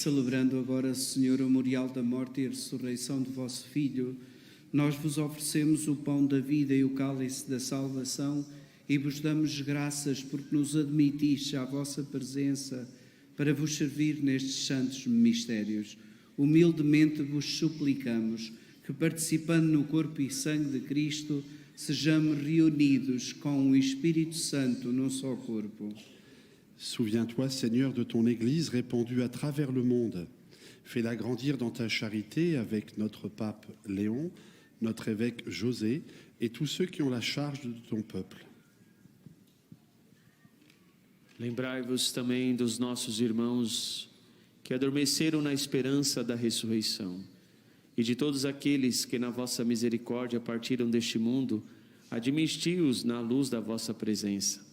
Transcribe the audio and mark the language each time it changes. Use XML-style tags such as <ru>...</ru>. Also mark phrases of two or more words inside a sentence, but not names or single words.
<pt>Celebrando agora, Senhor, o memorial da morte e a ressurreição de vosso Filho, nós vos oferecemos o pão da vida e o cálice da salvação e vos damos graças porque nos admitis à vossa presença para vos servir nestes santos mistérios. Humildemente vos suplicamos que, participando no corpo e sangue de Cristo, sejamos reunidos com o Espírito Santo num só corpo.</pt> <fr>Souviens-toi, Seigneur, de ton Église répandue à travers le monde. Fais-la grandir dans ta charité avec notre pape Léon, notre évêque José et tous ceux qui ont la charge de ton peuple.</fr> <pt>Lembrai-vos também dos nossos irmãos que adormeceram na esperança da ressurreição e de todos aqueles que na vossa misericórdia partiram deste mundo, admisti-os na luz da vossa presença.</pt>